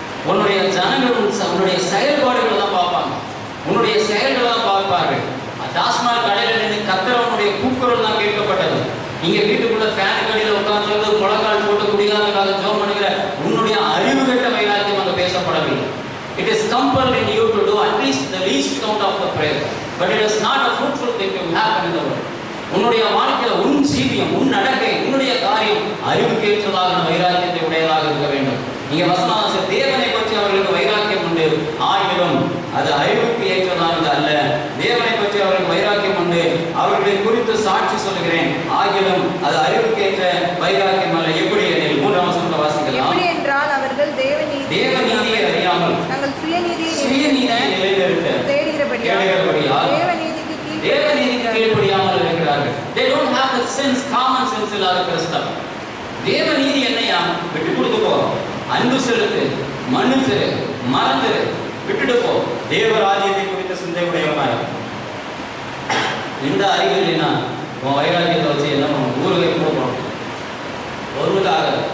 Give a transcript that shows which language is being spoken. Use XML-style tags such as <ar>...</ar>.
<ta>உன்னுடைய ஜனங்கள் உன்னுடைய செயல்பாடுகளை தான் பார்ப்பாங்க, உன்னுடைய செயல்களை தான் பார்ப்பார்கள். டாஸ்மாக் கடையில் நின்று கத்திரவனுடைய கூக்குரல் தான் கேட்கப்பட்டது. இங்க வீட்டுக்குள்ள ஃபேன் கடையில் உட்கார்ந்து முழங்கால் போட்டு குடிகாரனுக்காக ஜெபம் பண்ணுகிற உன்னுடைய அறிவு கட்ட வைராக்கியம் அங்கு பேசப்படவில்லை.</ta> <en>It is compelled in you to do at least the least count of the prayer, but it is not a fruitful thing to happen in the world.</en> <ta>உன்னுடைய வாழ்க்கையில உன் ஜீவியம், உன் நடக்கை, உன்னுடைய காரியம் அறிவுக்கேற்றதாக வைராக்கியத்தை உடையதாக இருக்க வேண்டும். நீங்க வசனம் தேவனை பற்றி அவர்களுக்கு வைராக்கியம் உண்டு, ஆகிலும் அது அறிவுக்கு ஏற்றதானது அல்ல. தேவனை பற்றி அவர்களுக்கு வைராக்கியம் உண்டு, அவர்களை குறித்து சாட்சி சொல்லுகிறேன், ஆகிலும் அது அறிவுக்கு ஏற்ற வைராக்கியம் அல்ல. எப்படி எனில் 3ஆம் வசனத்தை வாசிக்கலாம். எப்படி என்றால் அவர்கள் தேவநீதியை அறியாமல் தங்கள் சுயநீதியை நிலைநிறுத்த தேடுகிறபடியால் தேவநீதிக்கு கீழ்ப்படியாமல் இருக்கிறார்கள்.</ta> <en>They don't have the sense, common sense</en> <ta>இல்லாத கிறிஸ்தவம். தேவநீதி என்னையா? விட்டு கொடுத்து போ, அன்பு செலுத்து, மன்னிச்சிரு, மறந்துரு, விட்டுட்டு போ, தேவராஜ்யத்தை குறித்த சிந்தை உடையவனாய். இந்த அறிவு இல்லைன்னா உன் வைராக்கியத்தை வச்சு என்ன பண்ணும்? ஊருக்கு போகணும் ஒருவருக்காக.</ta>